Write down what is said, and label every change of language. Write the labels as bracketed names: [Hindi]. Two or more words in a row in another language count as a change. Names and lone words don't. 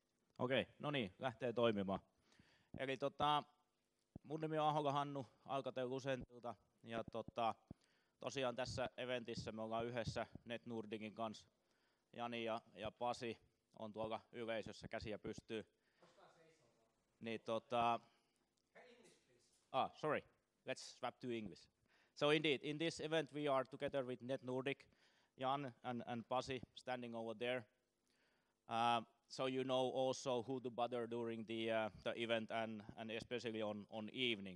[Finnish] Okei, no niin, lähtee toimimaan. Eli mun nimi on Ahola Hannu Alcatel-Lucentilta ja tosiaan tässä eventissä me ollaan yhdessä Net Nordicin kanssa. Jani ja Pasi on tuolla yleisössä, käsiä pystyy. [English] Niin sorry, let's swap to English. So indeed, in this event we are together with Net Nordic, Jan and Pasi standing over there. So you know also who to bother during the event and especially on evening.